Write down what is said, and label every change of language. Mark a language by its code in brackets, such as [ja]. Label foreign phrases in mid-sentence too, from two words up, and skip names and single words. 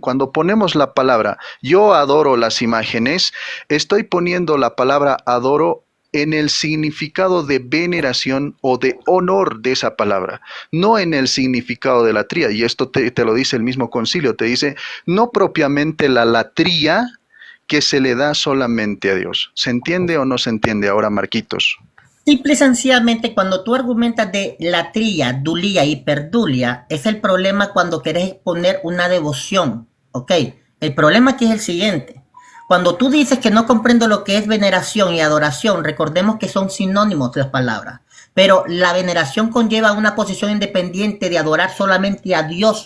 [es] Cuando ponemos la palabra, yo adoro las imágenes, estoy poniendo la palabra adoro en el significado de veneración o de honor de esa palabra, no en el significado de latría. Y esto te lo dice el mismo concilio, te dice, no propiamente la latría que se le da solamente a Dios. ¿Se entiende o no se entiende ahora, Marquitos? Simple y sencillamente, cuando tú argumentas de latría, dulía, hiperdulia, es el problema cuando querés exponer una devoción, ¿ok? El problema aquí es el siguiente. Cuando tú dices que no comprendo lo que es veneración y adoración, recordemos que son sinónimos de las palabras, pero la veneración conlleva una posición independiente de adorar solamente a Dios.